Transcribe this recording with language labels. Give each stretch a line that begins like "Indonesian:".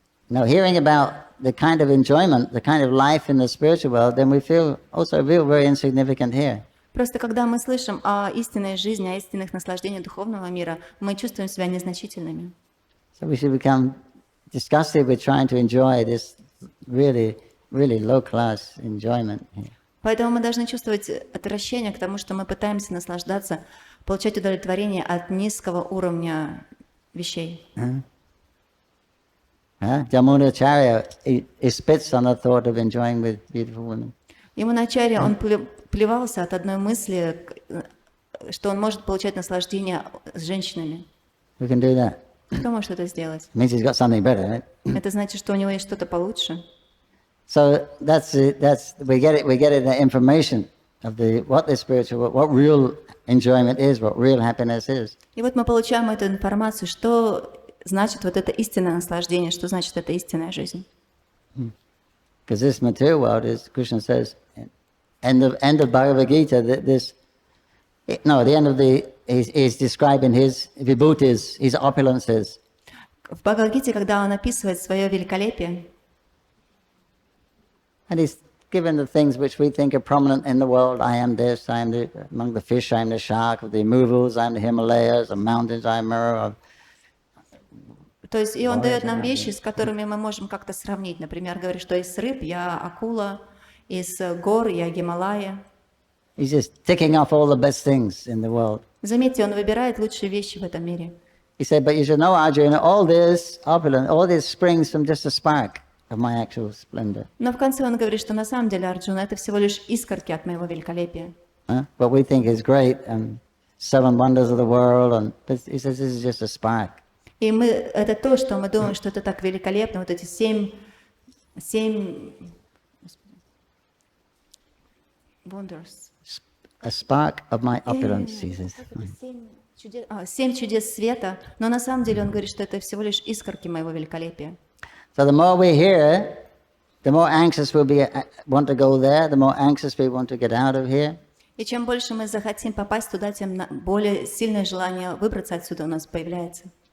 English: Now, hearing about the kind of enjoyment, the kind of life in the spiritual world, then we also feel very insignificant here.
Russian: Просто когда мы слышим о истинной жизни, о истинных наслаждениях духовного мира, мы чувствуем себя незначительными.
English: So we should become disgusted with trying to enjoy this really low-class enjoyment here.
Russian: Поэтому мы должны чувствовать отвращение к тому, что мы пытаемся наслаждаться, получать удовлетворение от низкого уровня вещей.
English: Jamunacharya, he spits on the thought of enjoying with beautiful women.
Russian: Ямуначарья, он плевался от одной мысли, что он может получать наслаждение с женщинами.
English: Who can do that?
Russian: Кто может это сделать?
English: It means he's got something better, right?
Russian: Это значит, что у него есть что-то получше.
English: So we get it the information of what real enjoyment is, what real happiness is.
Russian: И вот мы получаем эту информацию, что значит вот это истинное наслаждение, что значит это истинная жизнь.
English: Because this material world is, Krishna says, end of Bhagavad Gita, the end of he's describing his vibhutis, his opulences.
Russian: В Бхагавад-гите, когда он описывает свое великолепие,
English: and he's given the things which we think are prominent in the world. I am this, I am among the fish, I am the shark, of the removals, I am the Himalayas, of mountains, I am mirror.
Russian: То есть и он дает нам вещи, с которыми мы можем как-то сравнить. Например, говорит, что из рыб я акула, из гор я Гималая.
English: He's just ticking off all the best things in the world.
Russian: Заметьте, он выбирает лучшие вещи в этом мире.
English: He said, but you should know, Arjuna, all this opulence, all this springs from just a spark of my actual splendor.
Russian: Но в конце он говорит, что на самом деле, Арджуна, это всего лишь искорки от моего великолепия.
English: What we think is great, and 7 wonders of the world, and he says this is just a spark.
Russian: И это то, что мы думаем, что это так великолепно, вот эти
English: 7 wonders. A spark of my opulence, he says.
Russian: 7 чудес света, но на самом деле он говорит, что это всего лишь искорки моего великолепия.
English: So the more we hear, the more anxious we'll want to go there, the more anxious we want to get out of here.
Russian: И чем больше мы захотим попасть туда, тем более сильное желание выбраться отсюда у нас появляется.